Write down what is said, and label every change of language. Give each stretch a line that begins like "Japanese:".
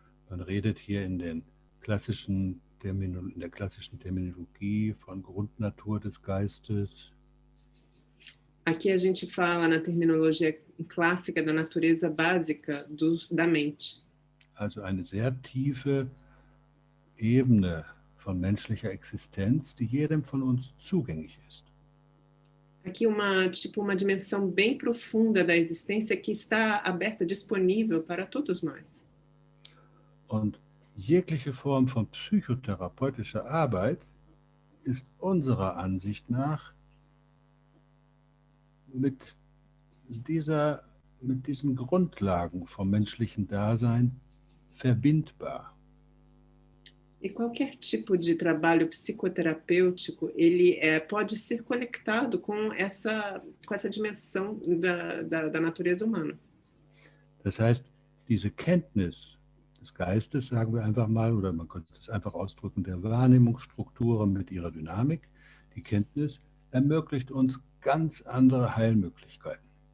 German: Man redet hier in der klassischen Terminologie von Grundnatur des Geistes.
Portuguese: Aqui a gente fala na terminologia clássica da natureza básica da mente.
German: Also eine sehr tiefe Ebene von menschlicher Existenz, die jedem von uns zugänglich ist.
Portuguese: Aqui uma dimensão bem profunda da existência que está aberta, disponível para todos nós.
German: Und jegliche Form von psychotherapeutischer Arbeit ist unserer Ansicht nach mit diesen Grundlagen vom menschlichen Dasein verbindbar.
Portuguese: E qualquer tipo de trabalho psicoterapêutico, ele pode ser conectado com essa dimensão da natureza humana.
German: Das heißt, diese Kenntnis des Geistes, sagen wir einfach mal, oder man könnte es einfach ausdrücken, der Wahrnehmungsstrukturen mit ihrer Dynamik, die Kenntnis ermöglicht uns ganz andere Heilmöglichkeiten.